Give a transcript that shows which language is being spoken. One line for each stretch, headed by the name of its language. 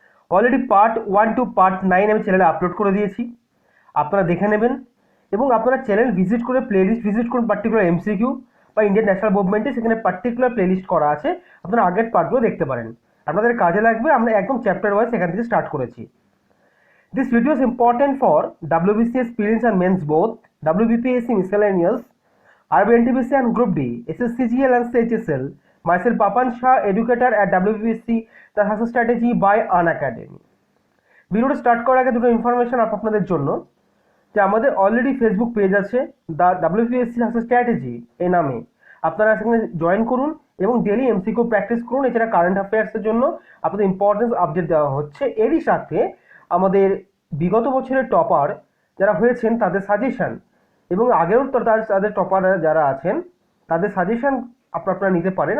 Bangla: Already part 1 two part 9 আমি চ্যানেলে upload করে দিয়েছি, আপনারা দেখে নেবেন এবং আপনারা চ্যানেল ভিজিট করে প্লেলিস্ট ভিজিট করুন। পার্টিকুলার এমসিকিউ বা ইন্ডিয়ান ন্যাশনাল মুভমেন্টে সেখানে পার্টিকুলার প্লেলিস্ট করা আছে, আপনারা আগের পার্টগুলো দেখতে পারেন, আপনাদের কাজে লাগবে। আমরা একদম চ্যাপ্টার ওয়াইজ এখান থেকে স্টার্ট করেছি।
English: This video is important for WBCS prelims and mains both, WBPSC miscellaneous, RBNTPC and Group D, SSCGL and CHSL. Myself Papan Shah, educator at WBPSC, the Success Strategy by Unacademy.
Bangla: ভিডিওটা start করার আগে দুটো information আপনাদের জন্য, যে আমাদের already Facebook page আছে the WBPSC success strategy এই নামে, আপনারা সেখানে জয়েন করুন এবং ডেলি এমসিকিউ প্র্যাকটিস করুন। এছাড়া কারেন্ট অ্যাফেয়ার্সের জন্য আপনাদের ইম্পর্টেন্স আপডেট দেওয়া হচ্ছে। এরই সাথে আমাদের বিগত বছরের টপার যারা হয়েছেন তাদের সাজেশন এবং আগেও তাদের টপার যারা আছেন তাদের সাজেশন আপনারা নিতে পারেন।